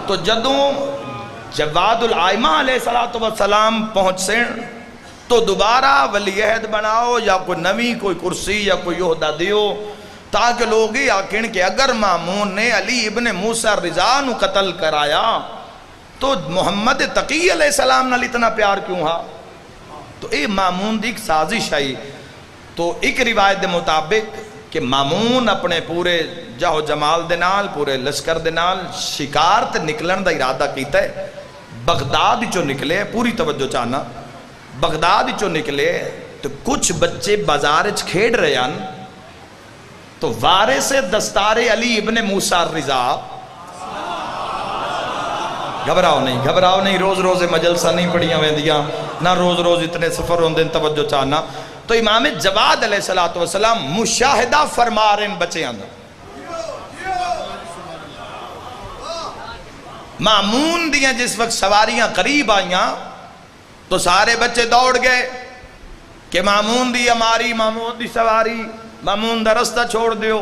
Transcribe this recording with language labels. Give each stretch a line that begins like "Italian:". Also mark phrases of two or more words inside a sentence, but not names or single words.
Punjabi: تو جدوں جواد العائمہ علیہ السلام پہنچ سے تو دوبارہ ولی عہد بناؤ یا کوئی نوی کوئی کرسی یا کوئی عہدہ دیو، تاکہ لوگ ہی آکھیں کہ اگر مامون نے علی ابن موسیٰ الرضا نو قتل کرایا تو محمد تقی علیہ السلام نال اتنا پیار کیوں ہا؟ تو اے مامون دی ایک سازش آئی۔ تو ایک روایت دے مطابق کہ مامون اپنے پورے جاہو جمال دے نال پورے لشکر دے نال شکار تے نکلن دا ارادہ کیتا ہے. بغداد چو نکلے, پوری توجہ چاہنا, بغداد چو نکلے تو کچھ بچے بازارچ کھیڑ رہے ہیں تو وارث دستار علی ابن موسیٰ الرضا, گھبراؤ نہیں, روز روز مجلسہ نہیں پڑھیاں ویندیاں, نہ روز روز اتنے سفر ہوندے, توجہ چاہنا. تو امام جواد علیہ السلام مشاہدہ فرما رہے ہیں بچے اندر. مامون دیاں جس وقت سواریاں قریب آئیاں تو سارے بچے دوڑ گئے کہ مامون دی ہماری, مامون دی سواری, مامون دا رستہ چھوڑ دیو.